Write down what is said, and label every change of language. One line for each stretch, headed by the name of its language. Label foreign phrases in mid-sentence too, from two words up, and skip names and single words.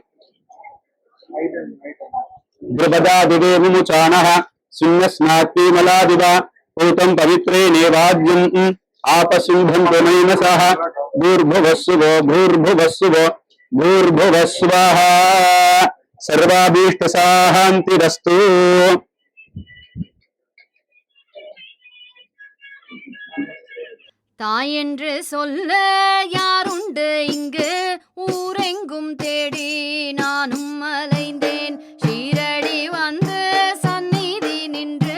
Sanskrit: द्रुपदा दिवे मुमुचानः सिंहस्नात्विमलादिवा पूतं पवित्रे नेवाद्यम् आपसिंहन्तो नैनसः भूर्भुवस्सुवो भूर्भुवस्सुवो भूर्भुवस्सुवः सर्वाभीष्टसाहन्तिरस्तु
Tamil: தாயென்று சொல்ல யாருண்டு இங்கு ஊரெங்கும் தேடி நானும் அலைந்தேன் ஷீரடி வந்து சந்நிதி நின்று